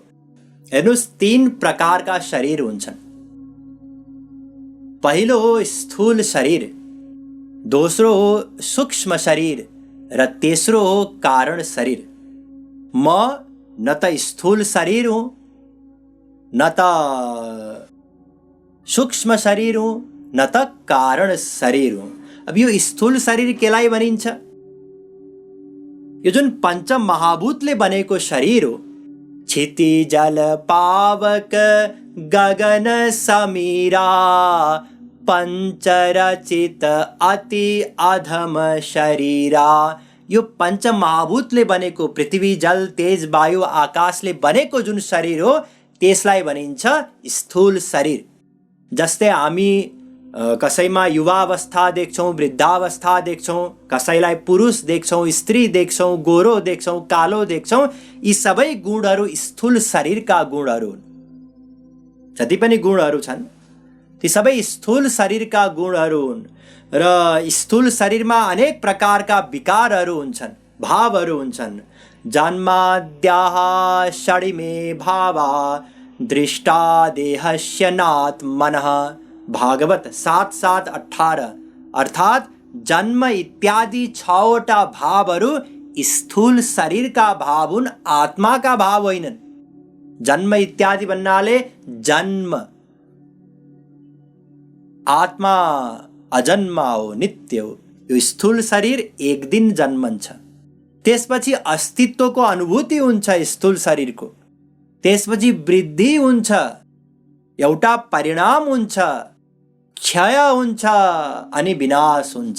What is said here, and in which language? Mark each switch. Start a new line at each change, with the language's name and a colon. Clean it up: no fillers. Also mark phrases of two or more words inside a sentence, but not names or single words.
Nepali: हेर्नुहोस्, 3 प्रकारका शरीर हुन्छन्। पहिलो हो स्थूल शरीर, दोस्रो हो सूक्ष्म शरीर र तेस्रो हो कारण शरीर। म न त स्थूल शरीर हूँ, न त सूक्ष्म शरीर हूँ, न त कारण शरीर हूँ। अब यो स्थूल शरीर केलाई भनिन्छ? यो जुन पंच महाभूतले बनेको शरीर हो,
Awadhi: क्षिति जल पावक गगन समीरा, पंचरचित अति अधम शरीरा।
Nepali: यो पंच महाभूतले बनेको, पृथ्वी जल तेज वायु आकाशले बनेको जुन शरीर हो, त्यसलाई भनिन्छ स्थूल शरीर। जस्तै हामी कसैमा युवावस्था देख्छौँ, वृद्धावस्था देख्छौँ, कसैलाई पुरुष देख्छौँ, स्त्री देख्छौँ, गोरो देख्छौँ, कालो देख्छौँ, यी सबै गुणहरू स्थूल शरीरका गुणहरू हुन्। जति पनि गुणहरू छन् ती सबै स्थूल शरीरका गुणहरू हुन्। र स्थूल शरीरमा अनेक प्रकारका विकारहरू हुन्छन्, भावहरू हुन्छन्।
Sanskrit: जन्माद्याः षडिमे भावा दृष्टा देहस्य नात्मनः।
Nepali: भागवत 7:7-18। अर्थात जन्म इत्यादि 6वटा भावहरू स्थूल शरीरका भाव हुन्, आत्माका भाव होइनन्। जन्म इत्यादि भन्नाले जन्म, आत्मा अजन्मा हो, नित्य हो। यो स्थूल शरीर एक दिन जन्मन्छ, त्यसपछि अस्तित्वको अनुभूति हुन्छ स्थूल शरीरको, त्यसपछि वृद्धि हुन्छ, एउटा परिणाम हुन्छ क्षय हुन्छ अनि विनाश हुन्छ।